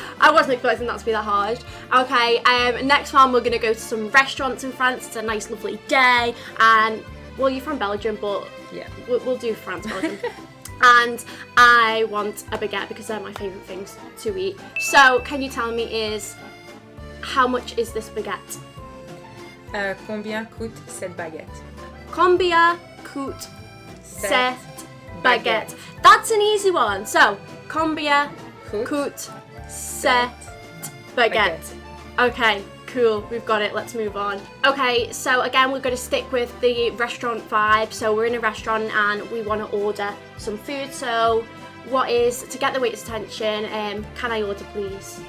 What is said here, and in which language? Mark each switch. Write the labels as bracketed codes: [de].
[en] I wasn't expecting that to be that hard. Okay, next one we're gonna go to some restaurants in France. It's a nice, lovely day, and well, you're from Belgium, but Yeah. we'll do France, Belgium. And I want a baguette because they're my favourite things to eat. So, can you tell me how much is this baguette? [fr] Combien coûte cette baguette? Combien coûte cette baguette? [en] That's an easy one. So, [fr] combien coûte cette baguette? [en] Okay, cool. We've got it. Let's move on. Okay, so again, we're going to stick with the restaurant vibe. So we're in a restaurant and we want to order some food. So to get the waiter's attention, can I order, please?